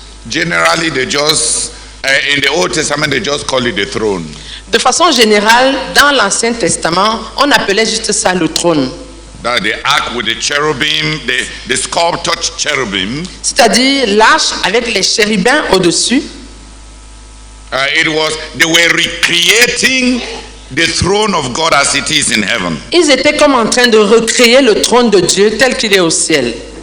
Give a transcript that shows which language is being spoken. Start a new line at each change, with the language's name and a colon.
English: generally they just, in the Old Testament, they just call it the throne.
French: de façon générale, dans l'Ancien Testament, on appelait juste ça le trône.
English: That the ark with the cherubim, the sculptured cherubim.
French: C'est-à-dire l'arche avec les chérubins au-dessus.
English: They were recreating the throne of God as it is in heaven.
French: Ils étaient comme en train de recréer le trône de Dieu tel qu'il est au ciel.